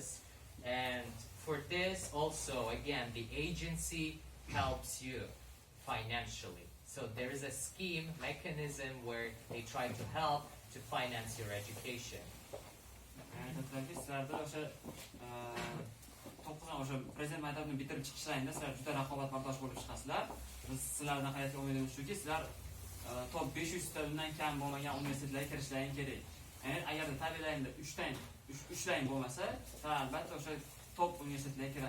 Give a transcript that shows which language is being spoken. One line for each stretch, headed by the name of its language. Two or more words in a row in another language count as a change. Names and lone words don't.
English: And for this also, again, the agency helps you financially. So there is a scheme, mechanism where they try to help to finance your education.
Uzbek: Sizlarda o'sha to'qqizdan o'sha Prezident maktabini bitirib chiqishlaringda sizlar juda raqobatbardosh bo'lib chiqasizlar. Biz sizlardan hayotga umidimiz shuki, sizlar top 500 tadan kam bo'lmagan universitetlarga kirishlaring kerak. Ya'ni agarda tabiiyligida 3 layn bo'lmasa, sizlar albatta o'sha top universitetlarga kirasizlar.